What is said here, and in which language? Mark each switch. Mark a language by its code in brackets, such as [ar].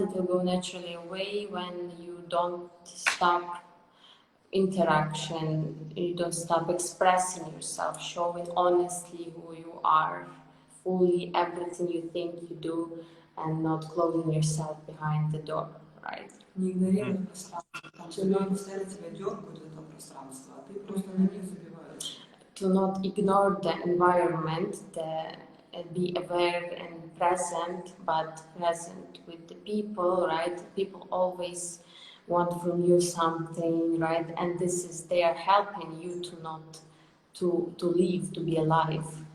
[en] It will go naturally away when you don't stop interaction, you don't stop expressing yourself, showing honestly who you are, fully everything you think you do, and not closing yourself behind the door, right? [ru] Не игнорировать пространство, потому что люди постоянно тебя дергают в это пространство, а ты просто на них забиваешь. [en] To not ignore the environment, be aware and present, but present with the people, right? People always want from you something, right? And this is they are helping you to not to live, to be alive.